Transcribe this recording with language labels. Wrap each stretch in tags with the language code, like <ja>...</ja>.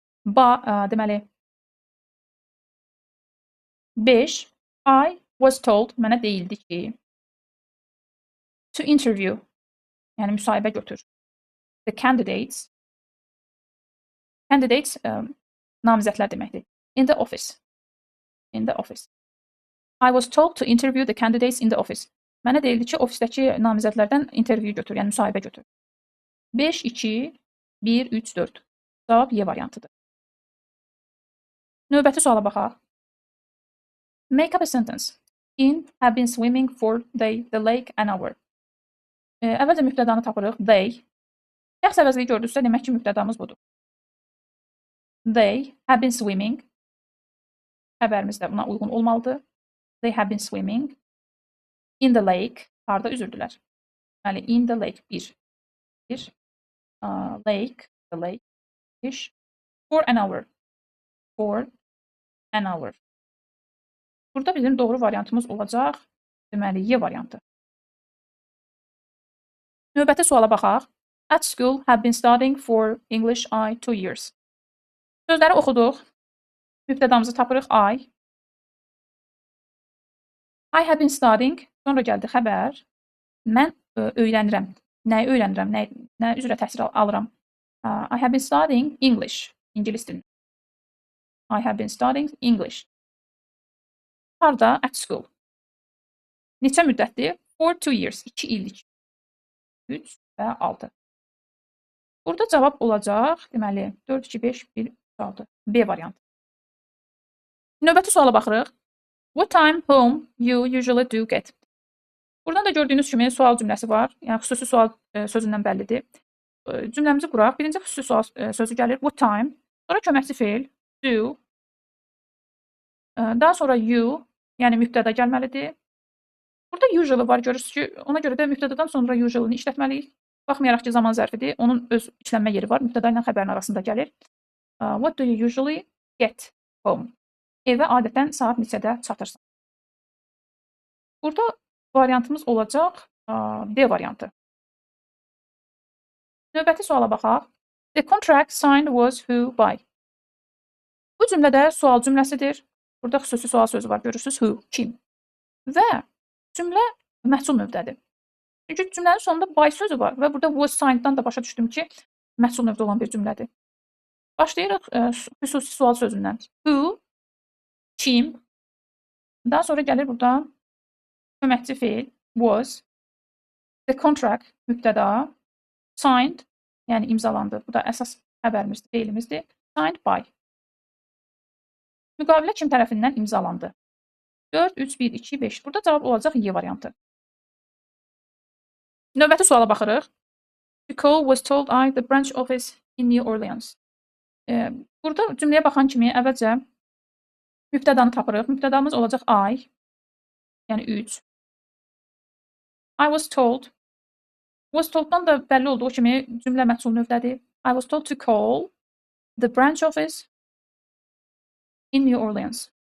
<az>Deməli 5.</az> <en>I was told,</en> <az>mənə deyildi ki,</az> <en>to interview,</en> <az>yəni müsahibə götür. The candidates namizədlər deməkdir.</az> <en>In the office. In the office. I was told to interview the candidates in the office.</en> <az>Mənə deyildi ki, ofisdəki namizədlərdən interview götür, yəni müsahibə götür. 5, 2, 1, 3, 4. Cavab Y variantıdır. Növbəti suala baxaq.</az> <en>Make up a sentence. In have been swimming for the lake an hour.</en> <az>Əvvəlcə mübtədanı tapırıq. They. Şəxs əvəzliyi gördünüzsə, demək ki, mübtədamız budur.</az> <en>They have been swimming.</en> <az>Xəbərimiz də buna uyğun olmalıdır.</az> <en>They have been swimming in the lake.</en> <az>Harda üzürdülər? Deməli,</az> <en>in the lake.</en> <az>Bir. Lake.</az> <en>The lake. For an hour. For an hour.</en> <az>Burada bizim doğru variantımız olacaq. Deməli, Y variantı. Növbəti suala baxaq.</az> <en>At school have been studying for English I 2 years.</en> <az>Sözləri oxuduq. Mübtədamızı tapırıq I.</az> <en>I have been studying.</en> <az>Sonra gəldi xəbər. Mən öyrənirəm. Nəyi öyrənirəm? Nə üzrə təhsil alıram?</az> <en>I have been studying English.</en> <az>İngilis dilini.</az> <en>I have been studying English. Harda? At school.</en> <az>Neçə müddətdir?</az> <en>For 2 years. 2 illik.</en> <az>3 və 6. Burada cavab olacaq. Deməli, 4, 2, 5, 1, 6. B variantı. Növbəti suala baxırıq.</az> <en>What time home you usually do get?</en> <az>Buradan da gördüyünüz kimi sual cümləsi var. Yəni, xüsusi sual sözündən bəllidir. Cümləmizi quraq. Birinci xüsusi sual sözü gəlir. What time? Sonra köməkçi feil. Do. Daha sonra you. Yəni, mübtəda gəlməlidir. Burada usually var, görürsünüz ki, ona görə də mübtədadan sonra usually-ni işlətməliyik. Baxmayaraq ki, zaman zərfidir, onun öz işlənmə yeri var. Mübtəda ilə xəbərin arasında gəlir.</az> <en>What do you usually get home?</en> <az>Evə adətən saat neçədə çatırsan? Burada variantımız olacaq D variantı. Növbəti suala baxaq.</az> <en>The contract signed was who by?</en> <az>Bu cümlədə sual cümləsidir. Burada xüsusi sual sözü var, görürsünüz. Who, kim? Və cümlə məhsul növdədir. Çünki cümlənin sonunda by sözü var və burada was signed-dan da başa düşdüm ki, məhsul növdə olan bir cümlədir. Başlayırıq xüsusi sual sözündən. Who, kim? Daha sonra gəlir burada köməkçi feil, was.</az> <en>The contract,</en> <az>mübtəda. Signed, yəni imzalandı. Bu da əsas xəbərimizdir, feilimizdir. Signed by. Müqavilə kim tərəfindən imzalandı? 4, 3, 1, 2, 5. Burada cavab olacaq Y variantı. Növbəti suala baxırıq.</az> <en>The call was told I the branch office in New Orleans.</en> <az>Burada cümləyə baxan kimi əvvəlcə mübtədanı tapırıq. Mübtədamız olacaq I, yəni 3. I was told. Was told-dan da bəlli olduğu kimi cümlə məhsul növdədir.</az> <en>I was told to call the branch office in New Orleans.</en>